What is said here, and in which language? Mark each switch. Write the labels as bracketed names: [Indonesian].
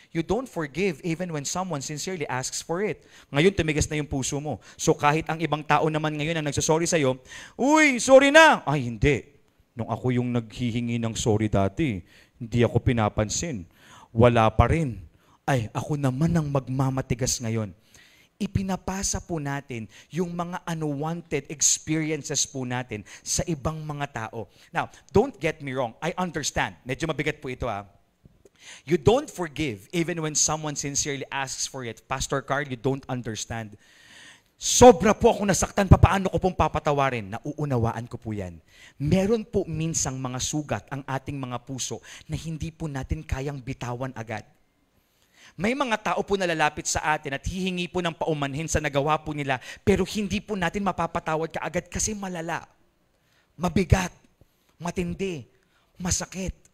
[English] You don't forgive even when someone sincerely asks for it. [Filipino] Ngayon, tumigas na yung puso mo. So kahit ang ibang tao naman ngayon ang nagsasorry sa'yo, uy, sorry na! Ay, hindi. Nung ako yung naghihingi ng sorry dati, hindi ako pinapansin. Wala pa rin. Ay, ako naman ang magmamatigas ngayon. Ipinapasa po natin yung mga unwanted experiences po natin sa ibang mga tao. [English] Now, don't get me wrong. I understand. [Filipino] Medyo mabigat po ito [English] You don't forgive even when someone sincerely asks for it. Pastor Carl, you don't understand. [Filipino] Sobra po ako nasaktan, paano ko pong papatawarin? Nauunawaan ko po yan. Meron po minsang mga sugat ang ating mga puso na hindi po natin kayang bitawan agad. May mga tao po na lalapit sa atin at hihingi po ng paumanhin sa nagawa po nila, pero hindi po natin mapapatawad kaagad kasi malala, mabigat, matindi, masakit.